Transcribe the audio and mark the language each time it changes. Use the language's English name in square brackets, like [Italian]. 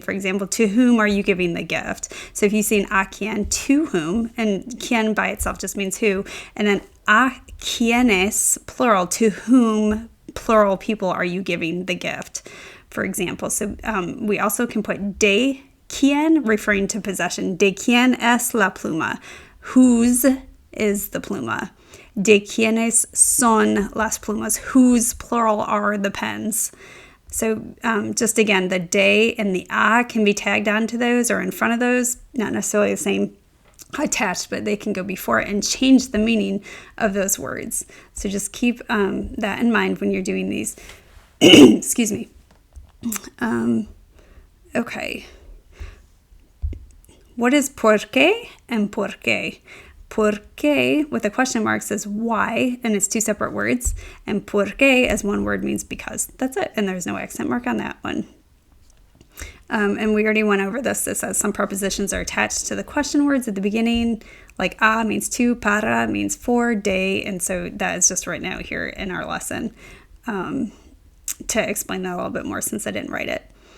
[English] For example, to whom are you giving the gift? So if you see an a quién, to whom, and quién by itself just means who, and then a quiénes, plural, to whom, plural people, are you giving the gift, for example. So we also can put de quién, referring to possession. [Spanish] De quién es la pluma? [English] Whose is the pluma? [Spanish] De quiénes son las plumas? [English] Whose, plural, are the pens? So just again, the de and the a can be tagged onto those or in front of those, not necessarily the same attached, but they can go before it and change the meaning of those words. So just keep that in mind when you're doing these. Excuse me. Okay. What is por qué and por qué? Por qué with a question mark says why, and it's 2 separate words. And por qué as one word means because. That's it, and there's no accent mark on that one. And we already went over this. It says some prepositions are attached to the question words at the beginning, like a means to, para means for, de, and so that is just right now here in our lesson to explain that a little bit more since I didn't write it.